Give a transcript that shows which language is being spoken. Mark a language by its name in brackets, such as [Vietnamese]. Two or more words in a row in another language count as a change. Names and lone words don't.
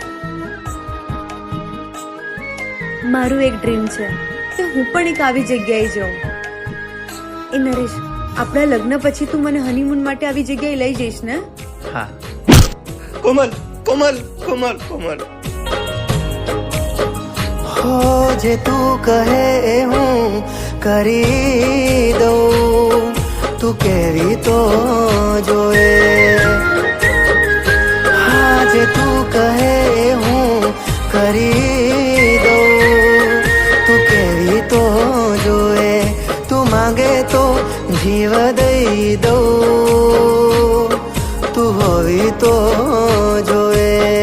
[Gujarati] મારું એક ડ્રીમ છે કે હું પણ એક આવી જગ્યાએ જાઉં. એ નરેશ, આપણા લગ્ન પછી તું મને હનીમૂન માટે આવી જગ્યાએ લઈ જઈશ ને? હા. કોમલ કોમલ કોમલ કોમલ, હો જે તું કહે એ હું કરી દઉં, તું કેવી તો જોએ. હા જે તું કહે હું કરી દઉં, તું કેવી તો જોએ. તું માંગે તો જીવ દઈ દઉં, તું હોવી તો જોએ.